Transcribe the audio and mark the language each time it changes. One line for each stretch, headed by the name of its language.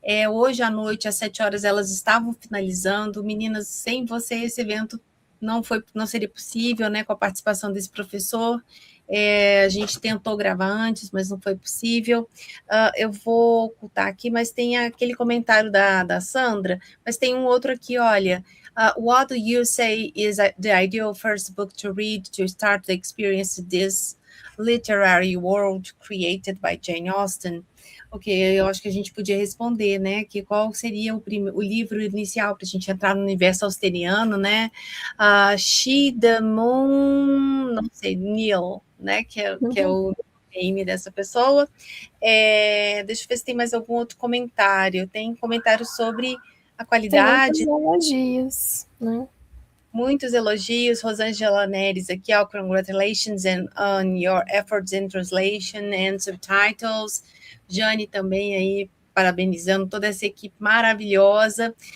Portuguese: Hoje à noite, às 7 horas, elas estavam finalizando. Meninas, sem você, esse evento não seria possível, né, com a participação desse professor. A gente tentou gravar antes, mas não foi possível. Eu vou ocultar aqui, mas tem aquele comentário da Sandra, mas tem um outro aqui, olha.
English: What do you say is the ideal first book to read to start the experience this literary world created by Jane Austen?
Portuguese: Ok, eu acho que a gente podia responder, né, que qual seria o livro inicial para a gente entrar no universo austeriano, né? She the Moon, não sei, Neil, né, que é o nome dessa pessoa. Deixa eu ver se tem mais algum outro comentário. Tem comentário sobre a qualidade. Tem muitos elogios, né? Muitos elogios.
English: Rosângela Neres aqui, congratulations on your efforts in translation and subtitles.
Portuguese: Jane também aí, parabenizando toda essa equipe maravilhosa.